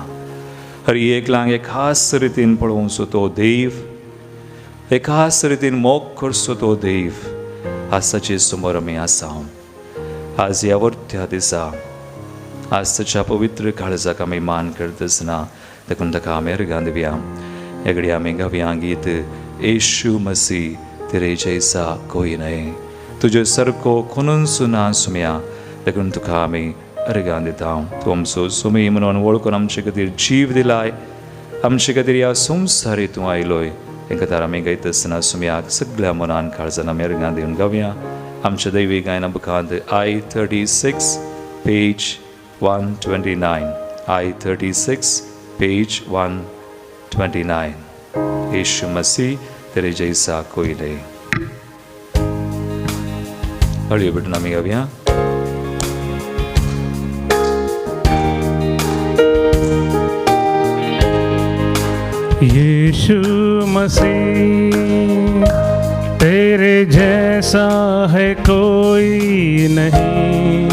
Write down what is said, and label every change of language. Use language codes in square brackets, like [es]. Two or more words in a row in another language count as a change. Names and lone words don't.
[kok] हर एकल्याक एक खास रितीन पळोवचो तो देव एक खास रितीन मोग करचो तो देव आज ताचे समोर आमी आसा. आज ह्या वर्त्या दिसा आज ताच्या पवित्र काळजाक आमी मान करता आसतना देखून ताका आमी अर्गां दिवया. ह्या घडये आमी गावया गीत [hi] येशू मसीह तेरे जैसा कोई नहीं. [kok] तुजे सारको कोणूच ना सुम्या देखून तुका आमी अर्गां दिता. तूं आमचो सुमी म्हणून वळखून आमचे खातीर जीव दिलाय आमचे खातीर ह्या संवसारी तूं आयलोय. हे खातीर आमी गायता आसतना सुम्याक सगळ्या मनान काळजान आमी अर्गां दिवन गावया. आमच्या दैवी गायना बुकांत I-36 page 129 I-36 page 129 [hi] यीशु मसीह तेरे जैसा कोई नहीं. [kok] हळी बटन आमी गावया. [hi] यीशु मसीह तेरे जैसा है कोई नहीं.